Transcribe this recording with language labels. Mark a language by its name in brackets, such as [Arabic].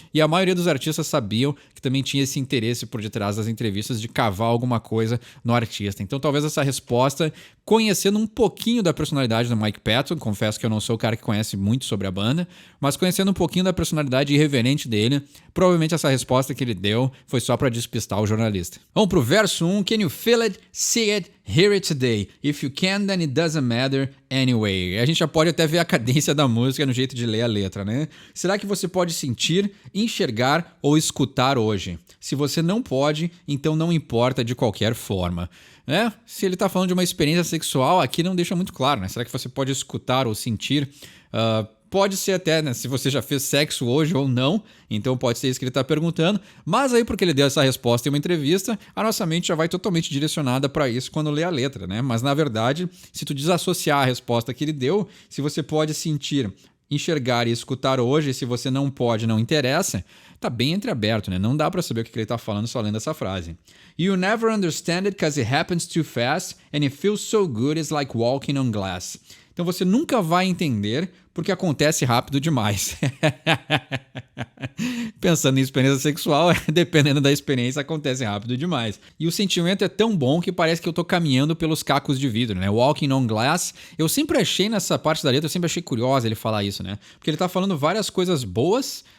[Portuguese] E a maioria dos artistas sabiam que também tinha esse interesse por detrás das entrevistas de cavar alguma coisa no artista. Então, talvez essa resposta, conhecendo um pouquinho da personalidade do Mike Patton, confesso que eu não sou o cara que conhece muito sobre a banda, mas conhecendo um pouquinho da personalidade irreverente dele, provavelmente essa resposta que ele deu foi só para despistar o jornalista. Vamos pro verso 1. [English] Can you feel it, see it, hear it today? If you can, then it doesn't matter anyway. [Portuguese] A gente já pode até ver a cadência da música no jeito de ler a letra, né? Será que você pode sentir, enxergar ou escutar hoje? Se você não pode, então não importa de qualquer forma. Né? Se ele tá falando de uma experiência sexual, aqui não deixa muito claro, né? Será que você pode escutar ou sentir? Pode ser até, né, se você já fez sexo hoje ou não, então pode ser isso que ele está perguntando, mas aí porque ele deu essa resposta em uma entrevista, a nossa mente já vai totalmente direcionada para isso quando lê a letra, né? Mas na verdade, se tu desassociar a resposta que ele deu, se você pode sentir, enxergar e escutar hoje, se você não pode, não interessa, tá bem entreaberto, né? Não dá para saber o que ele tá falando só lendo essa frase. [English] You never understand it because it happens too fast and it feels so good it's like walking on glass. [Portuguese] Então você nunca vai entender porque acontece rápido demais. Pensando em experiência sexual, dependendo da experiência, acontece rápido demais. E o sentimento é tão bom que parece que eu tô caminhando pelos cacos de vidro, né? [English] Walking on glass. [Portuguese] Eu sempre achei nessa parte da letra, eu sempre achei curiosa ele falar isso, né? Porque ele tá falando várias coisas boas